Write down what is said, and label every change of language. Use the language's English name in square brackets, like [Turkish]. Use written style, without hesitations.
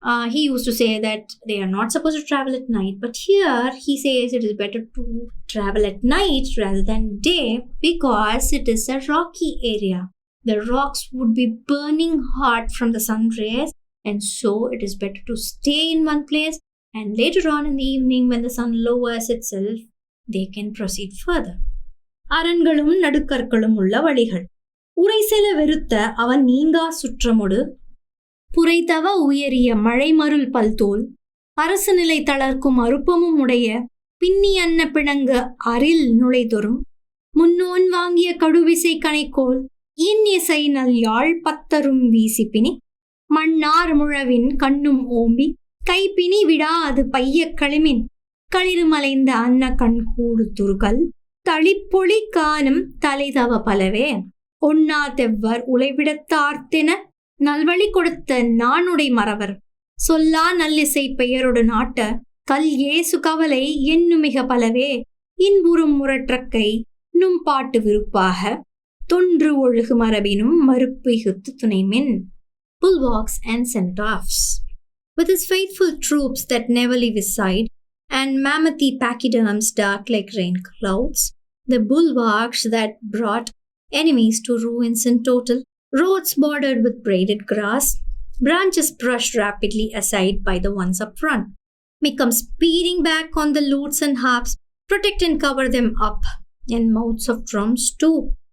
[English] He used to say that they are not supposed to travel at night, but here he says it is better to travel at night rather than day because it is a rocky area. The rocks would be burning hot from the sun rays, and so it is better to stay in one place, and later on in the evening when the sun lowers itself, they can proceed further. [Tamil] அரண்களும் நடுக்கற்களும் உள்ள வழிகள் உரைசெல வெறுத்த அவன் நீங்கா சுற்றமொடு புரைத்தவ உயரிய மழைமருள் பல்தோல் அரசு நிலை தளர்க்கும் அருப்பமும் உடைய பின்னி அன்ன பிணங்க அரில் நுழைதொரும் முன்னோன் வாங்கிய கடுவிசை கணைக்கோள் இன்யசை நல் யாழ் பத்தரும் வீசிப்பினி மண்ணார் முழவின் கண்ணும் ஓம்பி கைப்பினி விடா அது பைய களிமின் களிருமலைந்த அன்ன கண்கூடு துருகல் தளிப்பொழி காணும் தலைதவ பலவே ஒன்னா தெவ்வர் உழைவிடத்தார்த்தென நல்வழி கொடுத்த நானுடை மறவர் சொல்லா நல்லிசை பெயரொடு நாட்ட கல் ஏசு கவலை என்னுமிக பலவே இன்புறும் முரற்றக்கை நும் பாட்டு விருப்பாக தொன்று ஒழுகு மரபினும் மறுப்பு இகுத்து துணைமின். [English] Bulwarks and centaurs. With his faithful troops that never leave his side, and mammothly pachyderms dark like rain clouds, the bulwarks that brought enemies to ruins in total, roads bordered with braided grass, branches brushed rapidly aside by the ones up front, may come speeding back on the lutes and harps, protect and cover them up, and mouths of drums too.